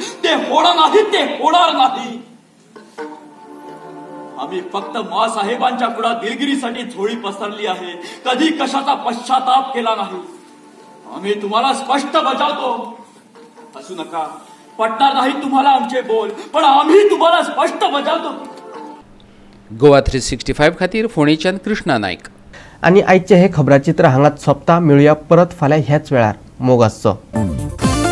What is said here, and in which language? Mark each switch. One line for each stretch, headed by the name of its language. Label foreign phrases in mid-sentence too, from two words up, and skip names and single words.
Marathi: ते होणार नाही, ते होणार नाही. आम्ही फक्त मासाहेबांच्या पुढे दिलगिरीसाठी झोळी पसरली आहे, कधी कशाचा पश्चाताप केला नाही. आम्ही तुम्हाला स्पष्ट बजावतो, हसू नका. पटणार नाही तुम्हाला आमचे बोल, पण आम्ही तुम्हाला स्पष्ट बजावतो.
Konkani: गोवा 365 खातीर फोणेच्यान कृष्णा नायक. आणि आजचे हे खबराचित्र हांगाच सोंपता. मेळुया परत फाल्यां ह्याच वेळार. मोग आसचो.